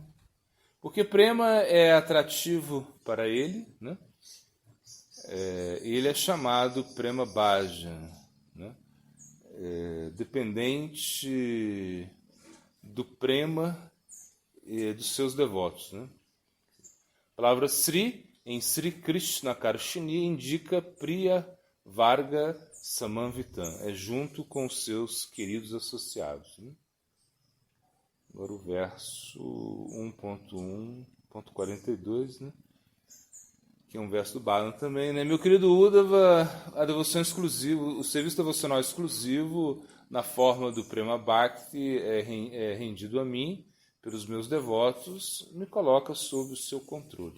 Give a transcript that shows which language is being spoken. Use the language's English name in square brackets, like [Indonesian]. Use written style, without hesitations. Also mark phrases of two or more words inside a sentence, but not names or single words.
[Portuguese] Porque prema é atrativo para ele, né? Ele é chamado prema bhajan, né? Dependente do prema e dos seus devotos. Né? A palavra Sri, em Sri Krishna Karshini, indica [Sanskrit] प्रिय वर्ग समन्वितम्, [Portuguese] é junto com os seus queridos associados. Né? Agora o verso 1.1.42, né? Que é um verso do Bhagavatam também, né? Meu querido Uddhava, a devoção exclusiva, o serviço devocional exclusivo na forma do Prema Bhakti é rendido a mim pelos meus devotos, me coloca sob o seu controle.